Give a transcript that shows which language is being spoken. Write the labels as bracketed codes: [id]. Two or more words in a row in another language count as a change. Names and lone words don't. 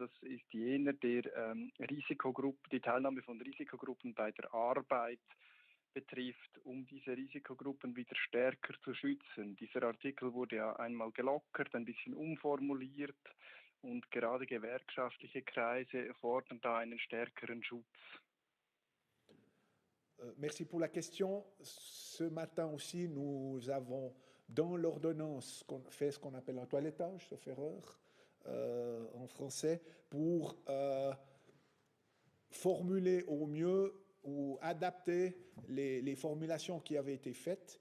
[de] Das ist jener, der die Teilnahme von Risikogruppen bei der Arbeit betrifft, um diese Risikogruppen wieder stärker zu schützen. Dieser Artikel wurde ja einmal gelockert, ein bisschen umformuliert. Und gerade gewerkschaftliche Kreise fordern da einen stärkeren Schutz. [fr] Merci pour la question. Ce matin aussi, nous avons dans l'ordonnance fait ce qu'on appelle un toilettage, sauf erreur, en français, pour formuler au mieux ou adapter les formulations qui avaient été faites.